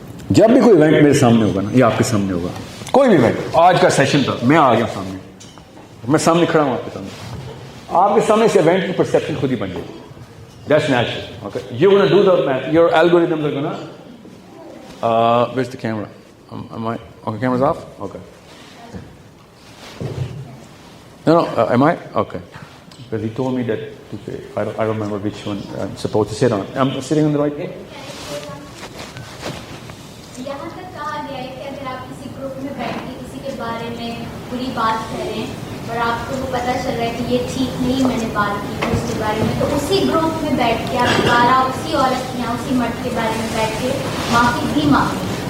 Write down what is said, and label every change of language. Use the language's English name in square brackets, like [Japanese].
[Urdu] جب بھی کوئی ایونٹ میرے سامنے ہوگا نا, یا آپ کے سامنے ہوگا, کوئی بھی ایونٹ, آج کا سیشن تھا, میں آ گیا سامنے, میں سامنے کھڑا ہوں آپ کے سامنے, آپ کے سامنے اس ایونٹ کی پرسیپشن خود ہی بن جائے گی. [English] That's natural. Okay. You're going to do the math. Your algorithms are going to... where's the camera? Am I... Okay, camera's off? Okay. No, am I? Okay. Because he told me that... I don't remember which one I'm supposed to sit on. I'm sitting on the right one? [Urdu] یہاں تک کہا گیا ہے کہ اگر آپ کسی group میں بیٹھ کے کسی کے بارے میں بری بات کر رہے ہیں اور آپ کو وہ پتہ چل رہا ہے کہ یہ ٹھیک نہیں, میں نے بات کی اس کے بارے میں, تو اسی گروپ میں بیٹھ کے آپ دوبارہ اسی عورت یا اسی مرد کے بارے میں بیٹھ کے معافی بھی مانگیں.